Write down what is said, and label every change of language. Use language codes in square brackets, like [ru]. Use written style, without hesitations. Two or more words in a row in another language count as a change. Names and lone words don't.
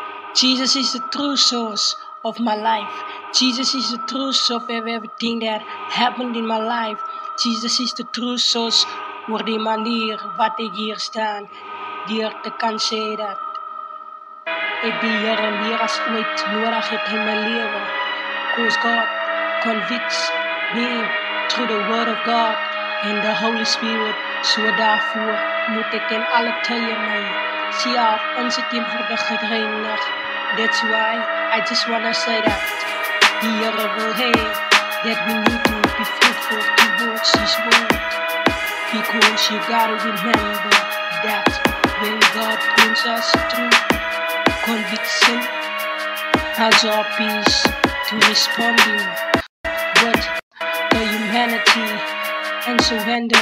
[en] Jesus is the true source of my life. Jesus is the true source of everything that happened in my life. Jesus is the true source [af] voor die manier wat ik hier staan. Deur te kan sê dat ik die Here meer as ooit nodig het in my lewe. [en] Because God convicts me through the word of God and the Holy Spirit. [af] So daarvoor moet ek in alle tye my self in sy teenwoordigheid reinig. [en] That's why I just wanna say that [af] die Here wil hê [en] that we need to be fruitful towards His word. Because you gotta remember that when God brings us through conviction, our job is to responding with the humanity and surrender.